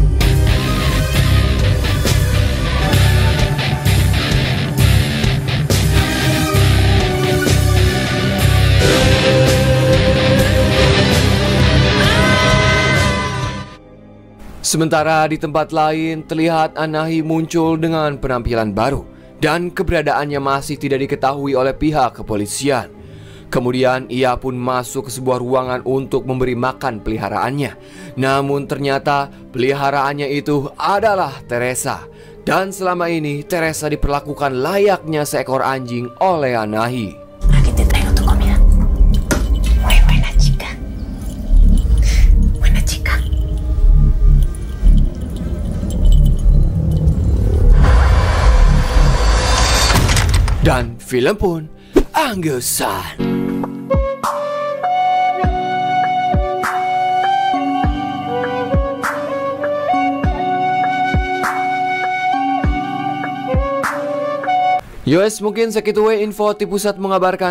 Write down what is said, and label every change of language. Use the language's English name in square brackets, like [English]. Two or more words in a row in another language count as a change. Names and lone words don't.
[Indonesian] Sementara di tempat lain terlihat Anahi muncul dengan penampilan baru dan keberadaannya masih tidak diketahui oleh pihak kepolisian. Kemudian ia pun masuk ke sebuah ruangan untuk memberi makan peliharaannya. Namun ternyata peliharaannya itu adalah Teresa. Dan selama ini Teresa diperlakukan layaknya seekor anjing oleh Anahi. [Spanish] Aquí te traigo tu comida. Muy buena chica. Buena chica. [Indonesian] Dan film pun anggesan. Yowes, mungkin segitu we info ti pusat mengabarkan.